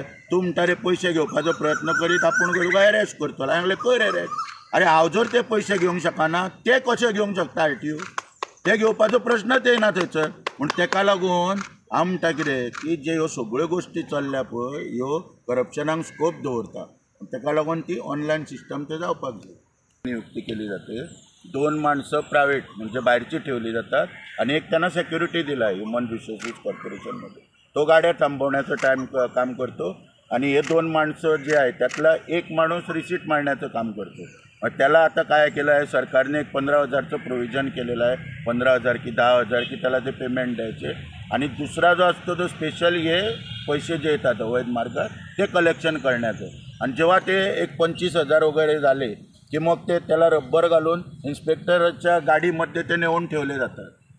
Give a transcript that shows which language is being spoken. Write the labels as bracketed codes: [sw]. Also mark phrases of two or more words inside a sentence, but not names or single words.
[kok] तूं म्हणटा रे पयशे घेवपाचो प्रयत्न करीत आपूण तुका एरेस्ट करतलो हांवें म्हणलें कर एरेस्ट अरे हांव जर ते पयशे घेवंक शकना ते कशे घेवंक शकता आरटीओ ते घेवपाचो प्रश्नच येना थंयसर म्हूण तेका लागून हांव म्हणटा कितें की जे ह्यो सगळ्यो गोश्टी चल्ल्या पळय ह्यो करप्शनाक स्कोप दवरता तेका लागून ती [en] online system [kok] ते जावपाक जाय [mr] नियुक्ती केली जाते 2 माणसं प्रायवेट म्हणजे भायरची ठेवली जातात आणि एक त्यांना सिक्युरिटी दिला [en] human resources [mr] कॉर्पोरेशनमध्ये तो गाड्या थांबवण्याचं काम करतो आणि हे 2 माणसं जे आहेत त्यातला एक माणूस रिसीट मारण्याचं काम करतो मग त्याला आता काय केलं आहे सरकारने एक 15,000चं प्रोव्हिजन केलेलं आहे 15,000 की 10,000 की त्याला ते पेमेंट द्यायचे आणि दुसरा जो असतो तो स्पेशल हे पैसे जे येतात अवैध मार्गात ते कलेक्शन करण्याचं आणि जेव्हा ते एक 25,000 वगैरे झाले की मग ते त्याला रब्बर घालून इन्स्पेक्टरच्या गाडीमध्ये ते नेऊन ठेवले जातात